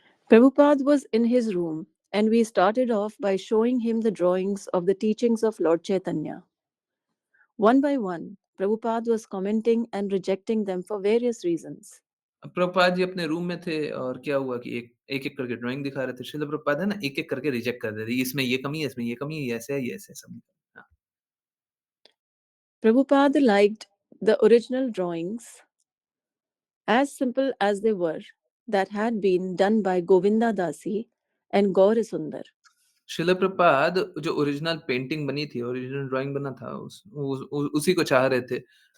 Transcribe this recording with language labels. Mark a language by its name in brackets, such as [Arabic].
[English] Prabhupada was in his room, and we started off by showing him the drawings of the teachings of Lord Chaitanya. One by one, Prabhupada was commenting and rejecting them for various reasons. [Hindi] अब प्रभुपाद जी अपने room में थे और क्या हुआ कि एक-एक करके ड्राइंग दिखा रहे थे। शिला प्रभुपाद है ना, एक-एक करके रिजेक्ट कर देते, इसमें ये कमी है, इसमें ये कमी है, ये ऐसे है, ये ऐसे है, सब। हाँ, [English] Prabhupada liked the original drawings, as simple as they were, that had been done by Govinda Dasi and Gauri Sundar. [Hindi] शिला प्रभुपाद जो ओरिजिनल पेंटिंग बनी थी, ओरिजिनल ड्राइंग बना था, उसी को चाह रहे थे।